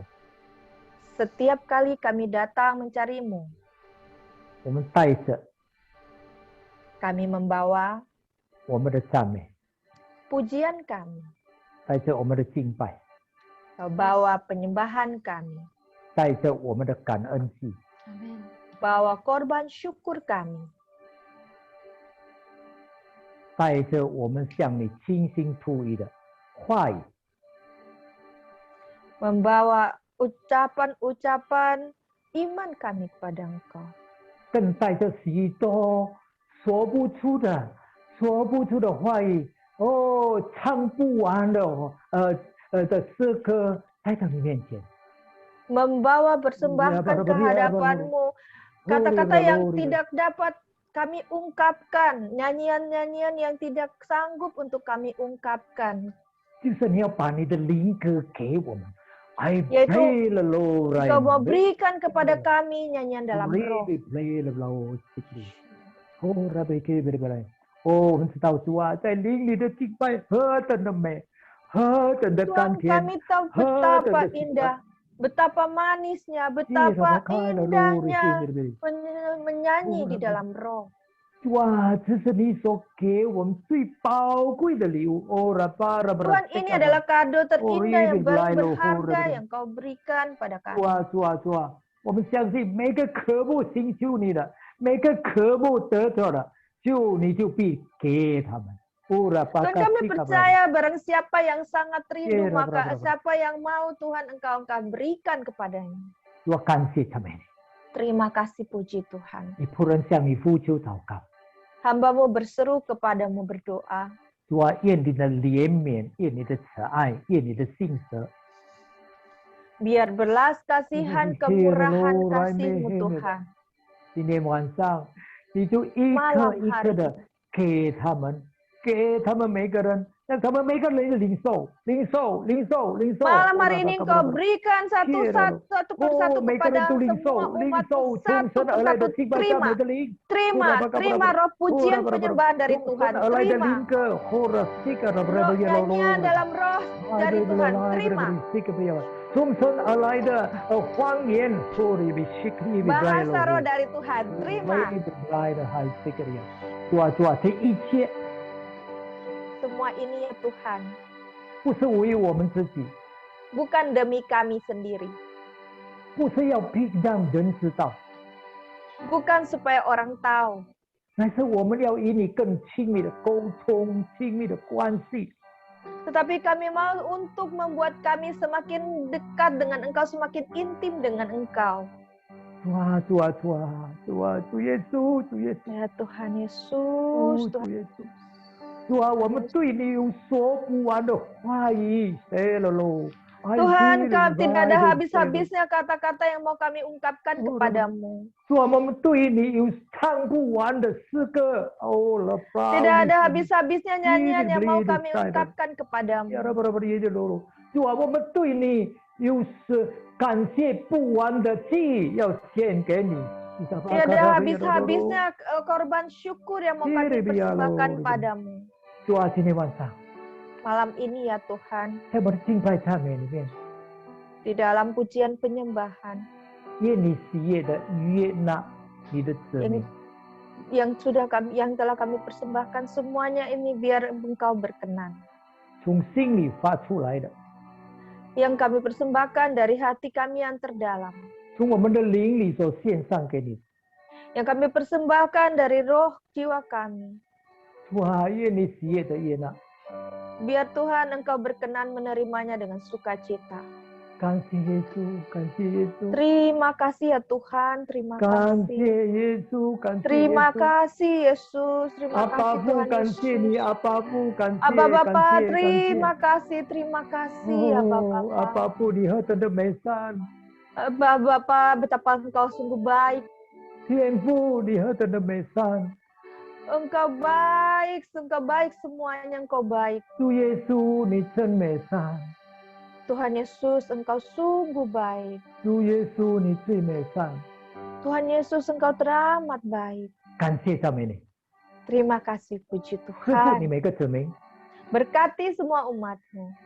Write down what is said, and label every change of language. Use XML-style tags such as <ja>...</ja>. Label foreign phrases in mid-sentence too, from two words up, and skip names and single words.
<zh>每次我们来朝见你的时候，</zh> <id>Setiap kali kami datang mencari-Mu,</id> <zh>我们带着</zh> <id>kami membawa</id> <zh>我们的赞美，</zh> <id>pujian kami,</id> <zh>带着我们的敬拜，</zh> <id>bawa penyembahan kami,</id> <zh>带着我们的感恩祭，</zh> <id>Amin. bawa korban syukur kami,</id> <zh>带着我们向你倾心吐意的话语，</zh> <id>membawa ucapan-ucapan iman kami kepada Engkau.</id> <zh>更带着许多说不出的话语，哦，唱不完的的诗歌来到你面前。</zh> <id>Membawa persembahan ke hadapan-Mu, kata-kata yang tidak dapat kami ungkapkan, nyanyian-nyanyian yang tidak sanggup untuk kami ungkapkan.</id> <zh>就是你要把你的灵歌给我们。I</zh> <id>Yaitu</id> <en>pray the Lord,</en> <id>Engkau mau berikan kepada kami nyanyian dalam roh.</id> <en>pray the Lord, oh Rabbi Kebirbalai，</en> <zh>哦，我们知道主啊，在灵里的敬拜何等的美，何等的甘</zh> <id>Tuhan,</id> <zh>甜，</zh> <id>kami tahu betapa indah, betapa manisnya, betapa indahnya menyanyi di dalam roh.</id> <zh>主啊，这是你所给我们最宝贵的礼物。哦，</zh> <id>Tuhan, ini adalah kado terindah yang berharga yang Kau berikan pada kami.</id> <zh>主啊，我们相信每个渴慕寻求你的，每个渴慕得着的，你就必给他们。</zh> <id>Tuhan, kami percaya barang siapa yang sangat rindu, maka siapa yang mau Tuhan Engkau berikan kepadanya.</id> <zh>我感谢他们，</zh> <id>Terima kasih, puji Tuhan.</id> <zh>你仆人向你呼求祷告。</zh> <id>Hamba-Mu berseru kepadamu berdoa.</id> <zh>主啊，愿你的怜悯，愿你的慈爱，愿你的信实，</zh> <id>Biar belas kasihan, kemurahan kasih-Mu Tuhan. 今天晚上你就一颗一颗的给他们每个人，让他们每个人领受。 Malam hari ini Engkau berikan satu persatu kepada semua umat-Mu, satu persatu. Terima roh pujian penyembahan dari Tuhan. Terima nyanyian dalam roh dari Tuhan. Terima bahasa roh dari Tuhan. Terima semua ini ya Tuhan,</id> <zh>不是为我们自己，</zh> <id>bukan demi kami sendiri,</id> <zh>不是要让人知道，</zh> <id>bukan supaya orang tahu,</id> <zh>乃是我们要与你更亲密的沟通、亲密的关系。</zh> <id>tetapi kami mau untuk membuat kami semakin dekat dengan Engkau, semakin intim dengan Engkau.</id> <zh>主耶稣，</zh> <id>Ya Tuhan Yesus,</id> <zh>主耶稣。主啊，我们对你有说不完的话语。</zh> <id>Tuhan, tidak ada habis-habisnya kata-kata yang mau kami ungkapkan kepadamu.</id> <zh>主啊，我们对你有唱不完的诗歌。</zh> <id>Tidak ada habis-habisnya nyanyian yang mau kami ungkapkan kepadamu.</id> <zh>主啊，我们对你有感谢不完的祭要献给你。</zh> <id>Tidak ada habis-habisnya korban syukur yang mau kami persembahkan padamu.</id> <zh>主啊，今天晚上，</zh> <id>Malam ini ya Tuhan,</id> <zh>在我的敬拜赞美里面，</zh> <id>di dalam pujian penyembahan</id> <zh>愿你喜悦的悦纳你的子民。</zh> <id>yang telah kami persembahkan semuanya ini biar Engkau berkenan.</id> <zh>从心里发出来的，</zh> <id>Yang kami persembahkan dari hati kami yang terdalam.</id> <zh>从我们的灵里所献上给你。</zh> <id>Yang kami persembahkan dari roh jiwa kami.</id> <zh>主啊，愿你喜悦的悦纳。</zh> <id>Biar Tuhan Engkau berkenan menerimanya dengan sukacita.</id> <zh>感谢耶稣，感谢耶稣，</zh> <id>Terima kasih ya Tuhan, terima</id> <zh>感谢</zh> <id>kasih.</id> <zh>耶稣，感谢耶</zh> <id>Terima</id> <zh>稣。</zh> <id>kasih Yesus, terima</id> <zh>阿</zh> <id>kasih</id> <zh>爸父，</zh> <id>Tuhan</id> <zh>感谢你，</zh> <id>Yesus.</id> <zh>阿爸父，感谢，</zh> <id>Abba</id> <zh>感</zh> <id>Bapa,</id> <zh>谢，</zh> <id>terima kasih, terima kasih Abba</id> <zh>哦，阿</zh> <id>Bapa.</id> <zh>爸父，你何等的美善，</zh> <id>Abba Bapa, betapa Engkau sungguh baik.</id> <zh>天父，你何等的美善，</zh> <id>Engkau baik semuanya Engkau baik.</id> <zh>主耶稣，你真美善，</zh> <id>Tuhan Yesus, Engkau sungguh baik.</id> <zh>主耶稣，你最美善，</zh> <id>Tuhan Yesus, Engkau teramat baik.</id> <zh>感谢赞美你，</zh> <id>Terima kasih, puji</id> <zh>祝福你</zh> <id>Tuhan.</id> <zh>每个子民，</zh> <id>Berkati semua umat-Mu.</id>